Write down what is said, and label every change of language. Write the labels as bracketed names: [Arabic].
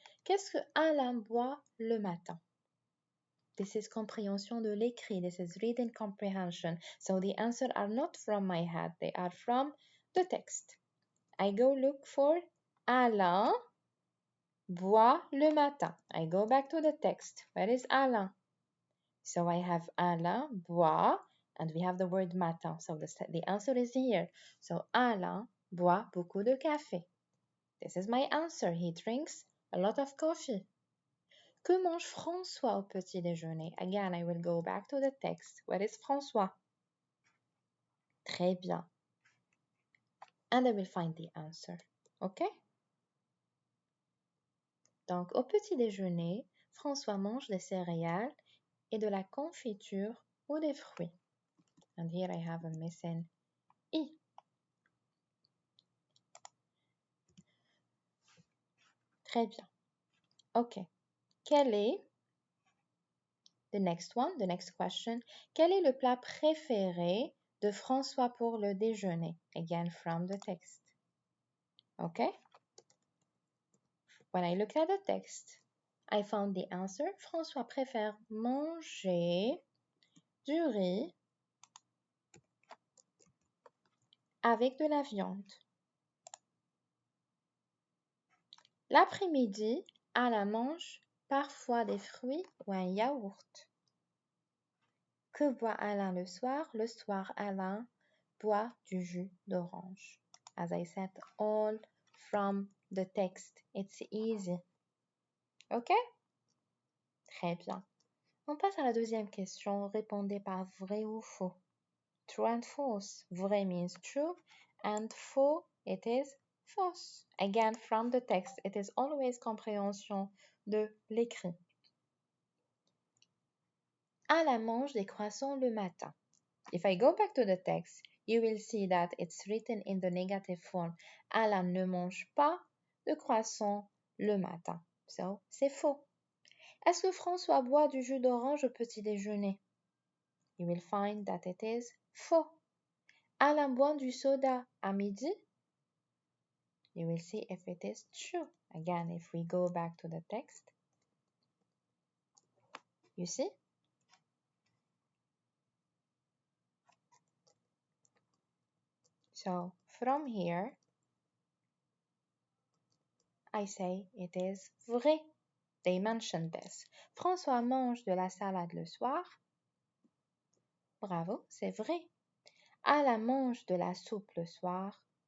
[French] Qu'est-ce que Alain boit le matin? [English] This is [French] comprehension de l'écrit. [English] This is reading comprehension. So the answers are not from my head. They are from the text. I go look for [French] Alain boit le matin. [English] I go back to the text. Where is Alain? So I have [French] Alain boit, [English] and we have the word matin. So the answer is here. [French] So Alain boit beaucoup de café. [English] This is my answer. He drinks a lot of coffee. [French] Que mange François au petit déjeuner? [English] Again, I will go back to the text. Where is François? [French] Très bien. [English] And I will find the answer. Okay? [French] Donc, au petit déjeuner, François mange des céréales et de la confiture ou des fruits. [English] And here I have a missing I. [French] Très bien. Okay. Quel est, [English] the next one, the next question, [French] quel est le plat préféré de François pour le déjeuner? [English] Again, from the text. Okay? When I looked at the text, I found the answer. [French] François préfère manger du riz avec de la viande. L'après-midi, Alain mange parfois des fruits ou un yaourt. Que boit Alain le soir? Le soir, Alain boit du jus d'orange. [English] As I said, all from the text. It's easy. Okay? [French] Très bien. On passe à la deuxième question. Répondez par vrai ou faux. [English] True and false. Vrai means true and faux, it is false. Again, from the text, it is always [French] comprehension de l'écrit. Alain mange des croissants le matin. [English] If I go back to the text, you will see that it's written in the negative form. [French] Alain ne mange pas de croissants le matin. [English] So, [French] c'est faux. Est-ce que François boit du jus d'orange au petit déjeuner? [English] You will find that it is faux. [French] Alain boit du soda à midi? [English] You will see if it is true. Again, if we go back to the text, you see? So, from here, I say it is vrai. They mentioned this. [French] François mange de la salade le soir. Bravo, c'est vrai. Alain mange de la soupe le soir.